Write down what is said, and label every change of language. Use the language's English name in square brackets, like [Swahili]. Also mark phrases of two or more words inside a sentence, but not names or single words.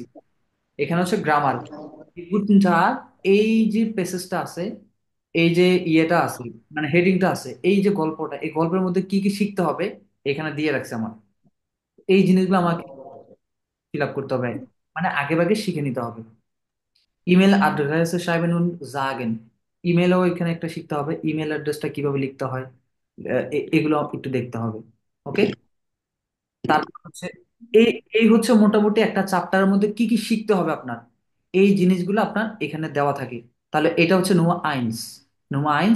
[Bangla] এখানে হচ্ছে গ্রামার, এই যে প্যাসেজটা আছে, এই যে ইয়েটা আছে, মানে হেডিংটা আছে, এই যে গল্পটা, এই গল্পের মধ্যে কি কি শিখতে হবে এখানে দিয়ে রাখছে আমার। এই জিনিসগুলো আমাকে [English] fill up [Bangla] করতে হবে, মানে আগে ভাগে শিখে নিতে হবে। [English] email address [German] schreiben und sagen, [Bangla] ইমেলও এখানে একটা শিখতে হবে, [English] email addressটা [Bangla] কিভাবে লিখতে হয়, এগুলো একটু দেখতে হবে। ওকে, তারপর হচ্ছে এই এই হচ্ছে মোটামুটি একটা চ্যাপ্টারের মধ্যে কি কি শিখতে হবে আপনার, এই জিনিসগুলো আপনার এখানে দেওয়া থাকে। তাহলে এটা হচ্ছে নোয়া আইনস, নোয়া আইনস